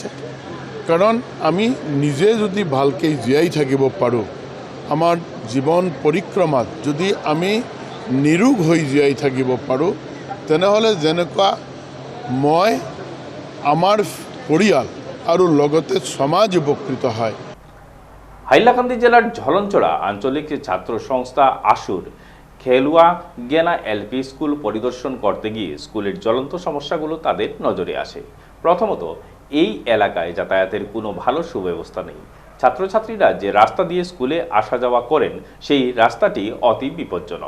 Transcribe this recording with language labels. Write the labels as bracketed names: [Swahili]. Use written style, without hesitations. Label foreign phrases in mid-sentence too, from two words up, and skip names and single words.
[Assamese] কাৰণ আমি নিজে যদি ভালকৈ জীয়াই থাকিব পাৰোঁ, আমাৰ জীৱন পৰিক্ৰমাত যদি আমি নিৰোগ হৈ জীয়াই থাকিব পাৰোঁ, তেনেহ'লে যেনেকুৱা মই, আমাৰ পৰিয়াল আৰু লগতে সমাজ উপকৃত হয়। [Bangla] হাইলাকান্দি জেলার ঝলনচড়া আঞ্চলিক ছাত্র সংস্থা আশুর খেলুয়াগেনা এলপি স্কুল পরিদর্শন করতে গিয়ে স্কুলের জ্বলন্ত সমস্যাগুলো তাদের নজরে আসে। প্রথমত, এই এলাকায় যাতায়াতের কোনো ভালো সুব্যবস্থা নেই। ছাত্রছাত্রীরা যে রাস্তা দিয়ে স্কুলে আসা যাওয়া করেন সেই রাস্তাটি অতি বিপজ্জনক।